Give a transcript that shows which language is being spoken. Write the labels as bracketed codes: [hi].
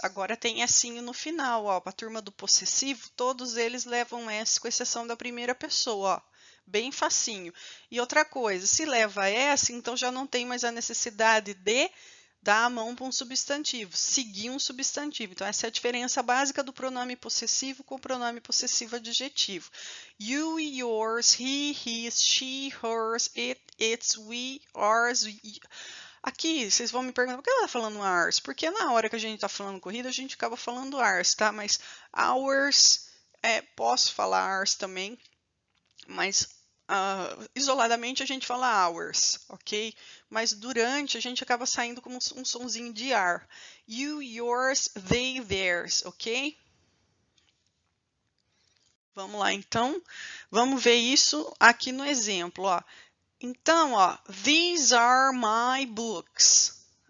[pt] Agora tem S no final, ó. Para a turma do possessivo, todos eles levam S, com exceção da primeira pessoa, ó. Bem facinho. E outra coisa, se leva S, então já não tem mais a necessidade de dar a mão para um substantivo, seguir um substantivo. Então, essa é a diferença básica do pronome possessivo com o pronome possessivo adjetivo. [en] You, yours, he, his, she, hers, it, its, we, ours. [pt] Aqui, vocês vão me perguntar, por que ela está falando ours? Porque na hora que a gente está falando corrida, a gente acaba falando ours, tá? Mas ours, posso falar ours também. Mas isoladamente a gente fala hours, ok? Mas durante a gente acaba saindo como um sonzinho de ar. [en] You, yours, they, theirs, ok? [pt] Vamos lá, então. Vamos ver isso aqui no exemplo, ó. [en] Então, ó, these are my books.